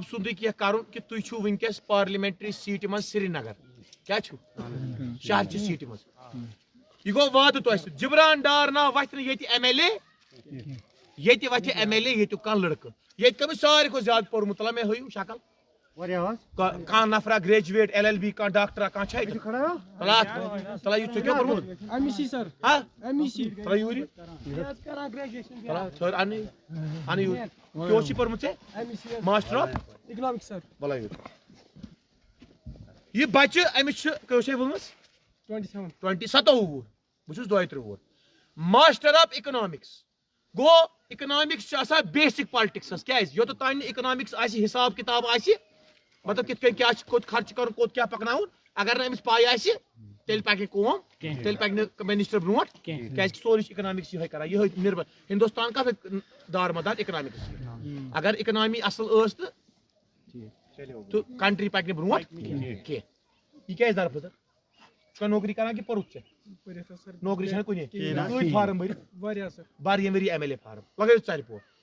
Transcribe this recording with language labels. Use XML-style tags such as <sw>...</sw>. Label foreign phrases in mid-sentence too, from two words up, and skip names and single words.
<ks>سُنٛدُے کینٛہہ کرُن کہِ تُہۍ چھِو وٕنکیٚس</ks> <en>parliamentary seat</en> <ks>منٛز سرینگر کیٛاہ چھُو شہرچہِ سیٖٹہِ منٛز یہِ گوٚو وعدٕ تۄہہِ سۭتۍ جبران ڈار ناو وتھِ نہٕ ییٚتہِ MLA ییٚتہِ وتھِ MLA ییٚتیُک کانٛہہ لڑکہٕ ییٚتہِ کٔمِس ساروی کھۄتہٕ زیادٕ پوٚرمُت تلا مےٚ ہٲیِو شکل کانٛہہ نفرا گریجویٹ LLB کانٛہہ ڈاکٹرا کانٛہہ چھا ییٚتہِ تلا یہِ ژےٚ کیٛاہ پوٚرمُت تلا یوٗرۍ تھٲر اَنہٕ یوٗرۍ کیٛاہ اوس یہِ پوٚرمُت ژےٚ</ks> <en>master of economics</en> <ks>سر بلا یہِ بچہِ أمِس چھُ کیٛاہ چھے وٲنٛس 27 وُہُر بہٕ چھُس 32 وُہُر</ks> <en>master of economics</en> <ks>گوٚو اِکنامِکس چھُ آسان</ks> <en>basic politics</en> <ks>کیٛازِ یوٚتتھ تانۍ نہٕ اِکنامِکس آسہِ حساب کِتاب آسہِ مطلب کِتھ کٔنۍ کیٛاہ چھُ کوٚت خرچہٕ کرُن کوٚت کیٛاہ پکناوُن اگر نہٕ أمِس پاے آسہِ تیٚلہِ پکہِ نہٕ کٲم تیٚلہِ پکہِ نہٕ منسٹر برونٛٹھ کیٛازِ کہِ سورُے چھُ اِکنامِکس یِہوے کران یِہوے نِربر ہندوستان کتھ دارمدار اِکنامِکس اگر اِکنامی اصل ٲس تہٕ کنٹری پکہِ نہٕ برونٛٹھ کینٛہہ یہِ کیٛازِ دربٕدر ژٕ چھُکھا نوکری کران کہِ پوٚرُتھ ژےٚ نوکری چھنہٕ کُنی کۭتۍ فارم بٔرِتھ واریاہ ؤری</ks> <en>MLA form</en> <ks>لگٲیِو ژرِ پوٚر</ks>